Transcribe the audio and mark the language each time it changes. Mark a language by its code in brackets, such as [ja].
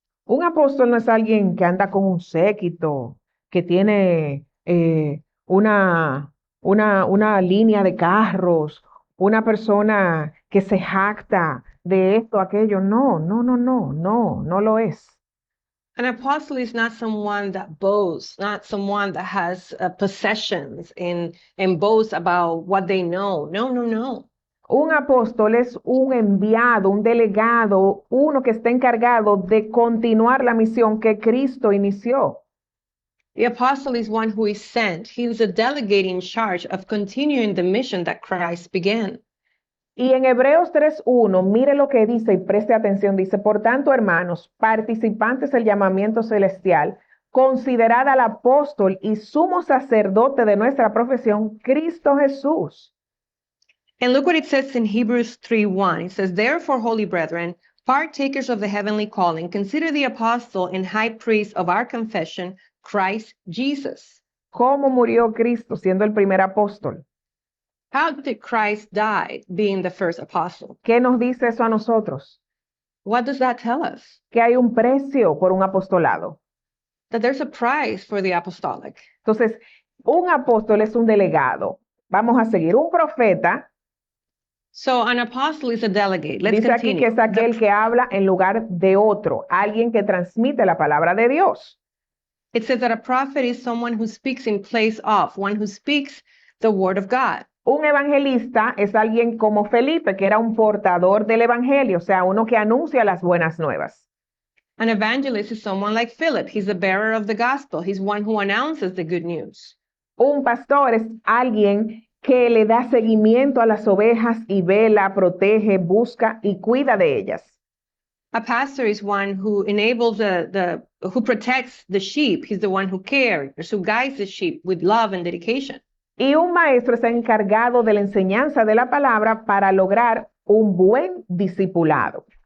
[es] Un apóstol no es alguien que anda con un séquito, que tiene una línea de carros, una persona que se jacta de esto, aquello. No lo es. [en] An apostle is not someone that boasts, not someone that has possessions and boasts about what they know. No. [es] Un apóstol es un enviado, un delegado, uno que está encargado de continuar la misión que Cristo inició. [en] The apostle is one who is sent. He is a delegate in charge of continuing the mission that Christ began. [es] Y en Hebreos 3:1, mire lo que dice y preste atención. Dice, por tanto, hermanos, participantes del llamamiento celestial, considerad al apóstol y sumo sacerdote de nuestra profesión, Cristo Jesús. [en] And look what it says in Hebrews 3:1. It says, therefore, holy brethren, partakers of the heavenly calling, consider the apostle and high priest of our confession, Christ Jesus. [es] ¿Cómo murió Cristo siendo el primer apóstol? [en] How did Christ die being the first apostle? [es] ¿Qué nos dice eso a nosotros? [en] What does that tell us? [es] Que hay un precio por un apostolado. [en] That there's a price for the apostolic. [es] Entonces, un apóstol es un delegado. Vamos a seguir. Un profeta, [en] So an apostle is a delegate. Let's [es] dice aquí [en] continue. [es] que es aquel que habla en lugar de otro, alguien que transmite la palabra de Dios. [en] It says that a prophet is someone who speaks in place of, one who speaks the word of God. [es] Un evangelista es alguien como Felipe, que era un portador del evangelio, o sea, uno que anuncia las buenas nuevas. [en] An evangelist is someone like Philip. He's the bearer of the gospel. He's one who announces the good news. [es] Un pastor es alguien que le da seguimiento a las ovejas y vela, protege, busca y cuida de ellas. [en] A pastor is one who enables who protects the sheep. He's the one who cares, who guides the sheep with love and dedication. [es] Y un maestro está encargado de la enseñanza de la palabra para lograr un buen discipulado.